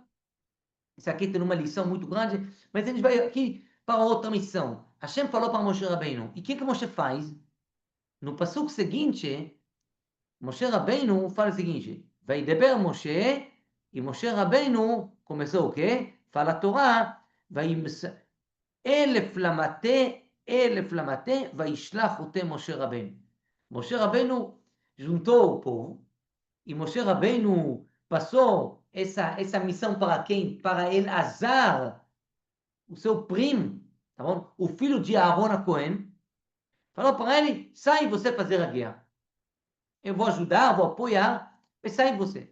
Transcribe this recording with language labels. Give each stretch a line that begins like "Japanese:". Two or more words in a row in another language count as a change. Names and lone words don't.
Portuguese: Isso aqui tem uma lição muito grande, mas a gente vai aqui para outra missão. Hashem falou para Moshe Rabbeinu. E o que Moshe faz? No passuco seguinte, Moshe Rabbeinu fala o seguinte:
Hebrew: וידבר משה,
Portuguese: e Moshe Rabbeinu Começou o quê? Fala a Torá,
Hebrew: אלף למטה, וישלח אותם משה רבנו.
Portuguese: משה רבנו juntou o povo, e Moshe Rabbeinu passou essa missão para quem? Para Elazar, o seu primo, tá bom? O filho de Aaron a Cohen, falou para ele, sai você fazer a guerra. Eu vou ajudar, vou apoiar, mas sai você.